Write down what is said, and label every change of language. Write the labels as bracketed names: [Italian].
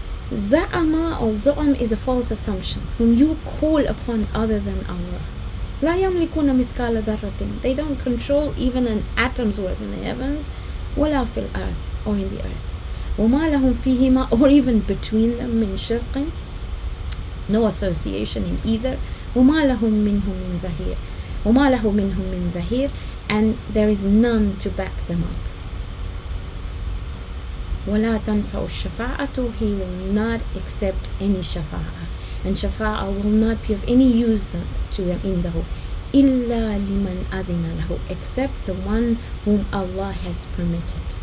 [English] Za'ama or za'am is a false assumption, whom you call upon other than Allah. [Arabic] لا يملكون مثقال ذرة, [English] they don't control even an atom's worth in the heavens, [Arabic] ولا في الأرض, [English] or in the earth. [Arabic] وما لهم فيهما, [English] or even between them, [Arabic] من شرق, [English] no association in either. [Arabic] وما لهم منهم من ظهير, وما له منهم من ظهير, [English] and there is none to back them up. [Arabic] ولا تنفع الشفاعة, [English] he will not accept any shafa'ah, and shafa'ah will not be of any use to them in the whole. [Arabic] إلا لمن أذن له, [English] except the one whom Allah has permitted.